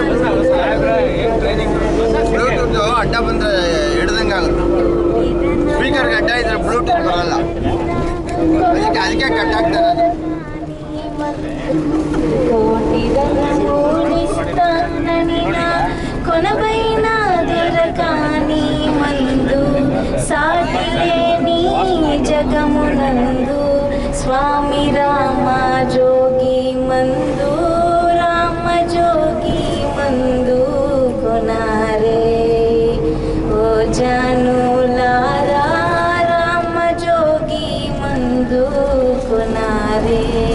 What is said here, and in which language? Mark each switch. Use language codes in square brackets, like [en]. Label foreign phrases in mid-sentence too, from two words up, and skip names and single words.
[kn] ಅಡ್ಡ ಬಂದ್ರೆ ಹಿಡ್ದಂಗೆ ಆಗುತ್ತೆ ಸ್ಪೀಕರ್ಗೆ ಅಡ್ಡ ಇದ್ರೆ ಬ್ಲೂಟೂತ್ ಬರಲ್ಲ ಅದಕ್ಕೆ ಕಟ್ ಆಗ್ತಾರೆ [te] కొనబైన దొరకాని మందు సాటిలేని జగమునందు స్వామి రామ జోగి మందు రామ జోగి మందు కొనారే ఓ జనులారా రామ జోగి మందు కొనారే